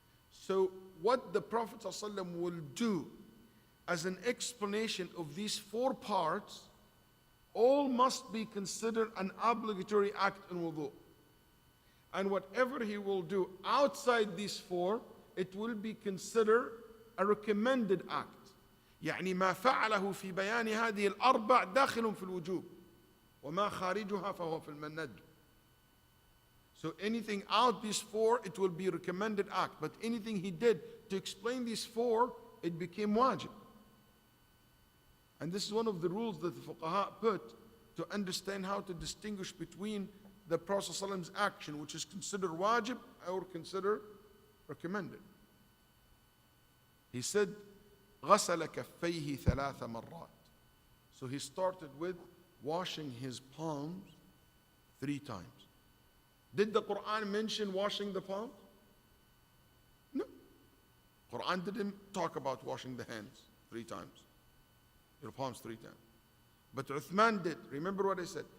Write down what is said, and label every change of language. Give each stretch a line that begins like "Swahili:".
English: So what the Prophet ﷺ will do as an explanation of these four parts, all must be considered an obligatory act in wudu. And whatever he will do outside these four, it will be considered a recommended act.
Arabic: يعني ما فعله في بيان هذه الأربع داخل في الوجوب وما خارجها فهو في المندوب.
English: So anything out these four, it will be a recommended act. But anything he did to explain these four, it became wajib. And this is one of the rules that the fuqaha put to understand how to distinguish between the Prophet ﷺ's action, which is considered wajib or considered recommended. He said,
Arabic: غسل كفيه ثلاث مرات.
English: So he started with washing his palms 3 times. Did the Quran mention washing the palms? No. Quran didn't talk about washing the hands 3 times. Your palms 3 times. But Uthman did. Remember what I said.